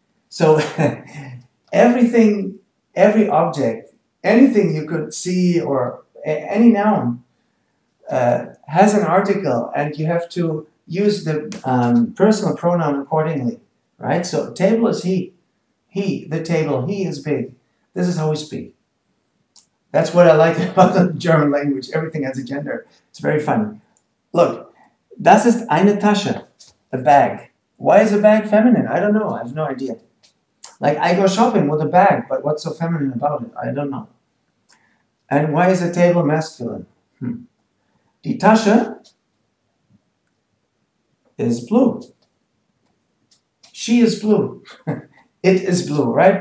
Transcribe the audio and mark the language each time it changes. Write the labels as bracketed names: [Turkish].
[English] So, everything, every object, anything you could see or any noun has an article, and you have to use the personal pronoun accordingly, right? So, table is he. He, the table, he is big. This is how we speak. That's what I like about the German language. Everything has a gender. It's very funny. Look, [German] das ist eine Tasche, [English] a bag. Why is a bag feminine? I don't know. I have no idea. Like, I go shopping with a bag, but what's so feminine about it? I don't know. And why is a table masculine? [German] Die Tasche [English] is blue. She is blue. It is blue, right?